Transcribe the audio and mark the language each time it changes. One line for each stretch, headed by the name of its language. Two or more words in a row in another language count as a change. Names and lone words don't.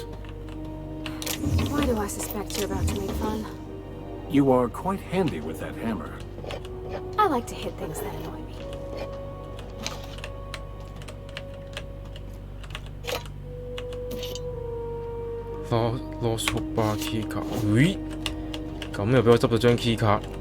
English: Why do I suspect you're about to make fun? You are quite handy with that hammer. I like to hit things that annoy me.
Cantonese: 攞速巴 key 卡，咦？咁又俾我執到張 key 卡。